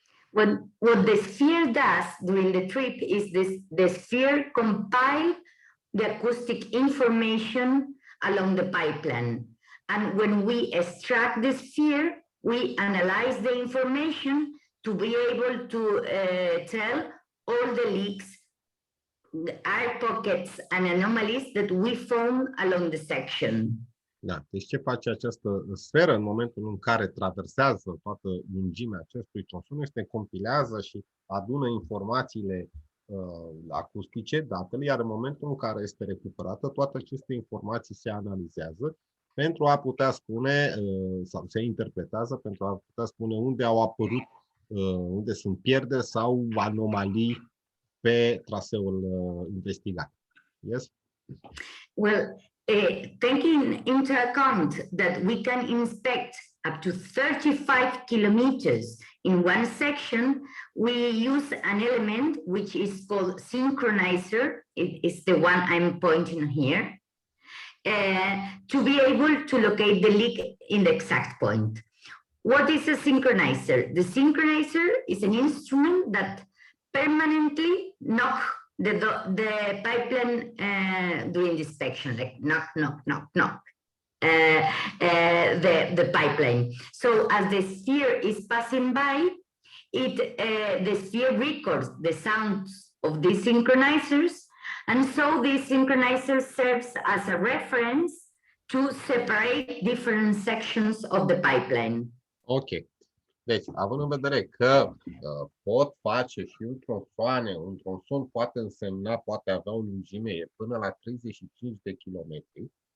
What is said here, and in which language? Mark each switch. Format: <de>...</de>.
<en>What the sphere does during the trip is the sphere compile the acoustic information along the pipeline. And when we extract the sphere, we analyze the information to be able to tell all the leaks, the air pockets and anomalies that we found along the section.</en> <ro>Da, deci ce face această sferă în momentul în care traversează toată lungimea acestui tronson este compilează și adună informațiile acustice, datele, iar în momentul în care este recuperată, toate aceste informații se analizează pentru a putea spune, sau se interpretează pentru a putea spune unde au apărut, unde sunt pierderi sau anomalii pe traseul investigat.</ro> <en>Yes? Well, taking into account that we can inspect up to 35 kilometers in one section, we use an element which is called synchronizer. It is the one I'm pointing here, to be able to locate the leak in the exact point. What is a synchronizer? The synchronizer is an instrument that permanently knocks the pipeline during the inspection, like knock, knock, knock, knock, the pipeline. So as the sphere is passing by, the sphere records the sounds of these synchronizers And so this synchronizer serves as a reference to separate different sections of the pipeline. Ok.</en> <ro>Deci, având în vedere că pot face și tronsoane, un tronson poate însemna, poate avea o lungime până la 35 de kilometri,</ro>